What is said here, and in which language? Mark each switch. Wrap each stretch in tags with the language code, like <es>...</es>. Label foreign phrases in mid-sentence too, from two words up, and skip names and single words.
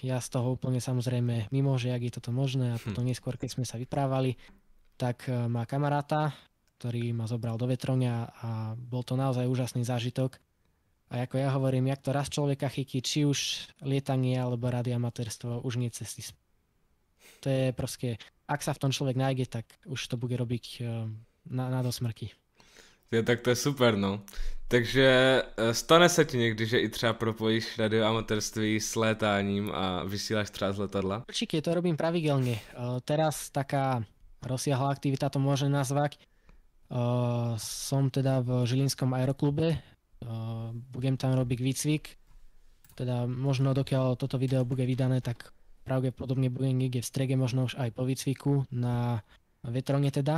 <sk>Ja z toho úplne samozrejme mimo, že jak je toto možné a potom neskôr, keď sme sa vyprávali, tak má kamaráta, ktorý ma zobral do vetrovňa a bol to naozaj úžasný zážitok. A ako ja hovorím, jak to raz človeka chytí, či už lietanie alebo radioamatérstvo, už nie cesty. To je proste, ak sa v tom človek nájde, tak už to bude robiť na dosmrti. Tak to je super, no.</sk> <cs>Takže stane se ti někdy, že i třeba propojíš radioamatérství s létáním a vysíláš třeba z letadla?</cs> <sk>Určite to robím pravidelne. Teraz taká rozsiahla aktivita to môže nazvať. Som teda v Žilinskom aeroklube. Budem tam robiť výcvik. Teda možno dokiaľ toto video bude vydané, tak pravdepodobne budem niekde v strede, možno už aj po výcviku na vetrone teda.</sk>